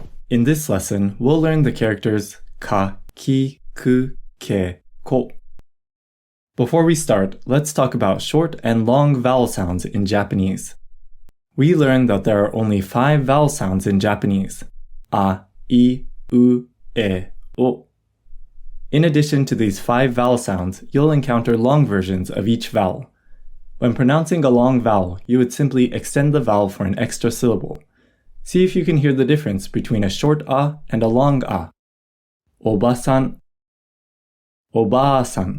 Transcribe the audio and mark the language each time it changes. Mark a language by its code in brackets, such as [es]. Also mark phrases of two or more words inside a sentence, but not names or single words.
[en] In this lesson, we'll learn the characters [ja] ka, ki, ku, ke, ko. [en] Before we start, let's talk about short and long vowel sounds in Japanese. We learned that there are only 5 vowel sounds in Japanese: [ja] a, I, u, e, o. [en] In addition to these 5 vowel sounds, you'll encounter long versions of each vowel. When pronouncing a long vowel, you would simply extend the vowel for an extra syllable. See if you can hear the difference between a short a and a long a. [ja] Oba-san, oba-san.